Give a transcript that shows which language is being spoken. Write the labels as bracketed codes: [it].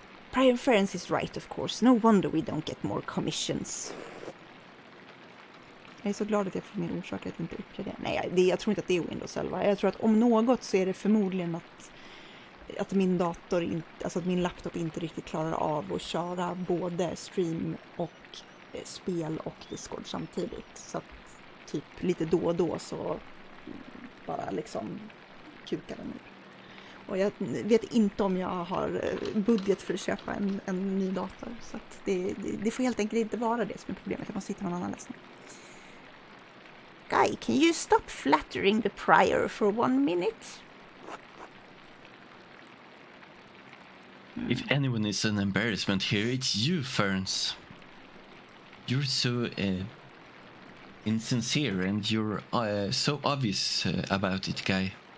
[en] Prior Ference is right, of course. No wonder we don't get more commissions. [sv] Jag är så glad att jag får min orsak att inte uppgradera. Nej, jag tror inte att det är Windows 11. Jag tror att om något så är det förmodligen att min dator inte, alltså att min laptop inte riktigt klarar av att köra både stream och spel och Discord samtidigt. Så att typ lite då och då så bara liksom kukar den ur. Och jag vet inte om jag har budget för att köpa en ny dator. Så att det får helt enkelt inte vara det som är problemet. Jag måste hitta någon annan lösning. [en] Guy, can you stop flattering the prior for 1 minute? If anyone is an embarrassment here, it's you, Ferns. You're so insincere and you're so obvious about it, Guy.